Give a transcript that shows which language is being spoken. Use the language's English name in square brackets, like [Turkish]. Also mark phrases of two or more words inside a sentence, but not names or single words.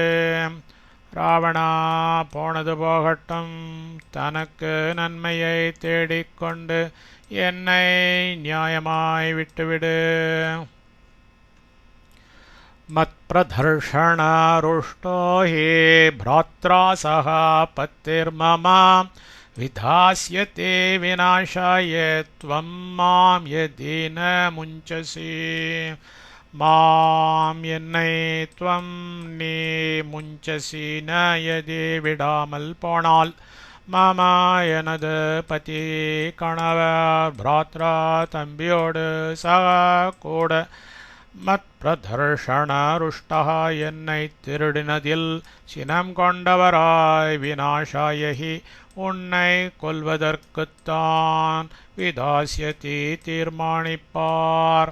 [Tamil] ராவணா போனது போகட்டும். தனக்கு நன்மையை தேடிக்கொண்டு என்னை நியாயமாய் விட்டுவிடு. [Sanskrit] मत्प्रधर्षण रुष्टो हे भ्रात्रा सह पत्तिर्मम विधास्यते विनाशाय त्वं मां यदि न मुञ्चसि. [Tamil] மாம் என்னை துவம் நீ [Sanskrit] मुञ्चसि न यदि [Tamil] விடாமல் போனால் மம எனது பதி கணவர் பிராத்ரா தம்பியோடு சக கூட [Sanskrit] मत् प्रधर्षण रुष्टा [Tamil] என்னை திருடினதில் சினம் கொண்டவராய் விநாசாயகி உன்னை கொல்வதற்குத்தான் விதாஸ்யதி தீர்மானிப்பார்.